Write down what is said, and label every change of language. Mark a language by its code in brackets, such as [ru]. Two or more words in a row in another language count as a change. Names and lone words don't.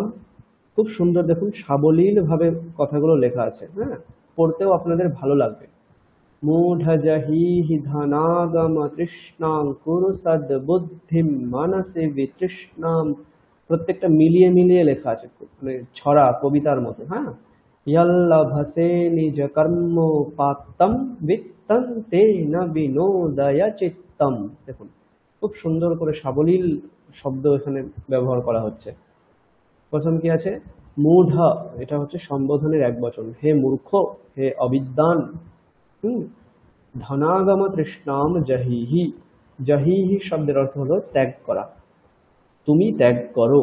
[bn] খুব সুন্দর, দেখুন সাবলীল ভাবে কথাগুলো লেখা আছে। হ্যাঁ, পড়তেও আপনাদের ভালো লাগবে। [sa] মূঢ় জহিহি ধনাগম তৃষ্ণাং কুরু সদ্বুদ্ধিম মানসে বিতৃষ্ণাম। [bn] প্রত্যেকটা মিলিয়ে মিলিয়ে লেখা আছে, মানে ছড়া, কবিতার মতো। হ্যাঁ, [sa] यल्लभसे निज कर्मोपात्तम वित्तं तेन विनोदय चित्तम। [bn] দেখুন খুব সুন্দর করে সাবলীল শব্দ এখানে ব্যবহার করা হচ্ছে। প্রথম কি আছে, মূঢ়, এটা হচ্ছে সম্বোধনের একবচন। হে মূর্খ, হে অবিদ্বান। [sa] ধনাগম তৃষ্ণাম জহিহি। [bn] জহিহি শব্দের অর্থ হলো ত্যাগ করা। তুমি ত্যাগ করো।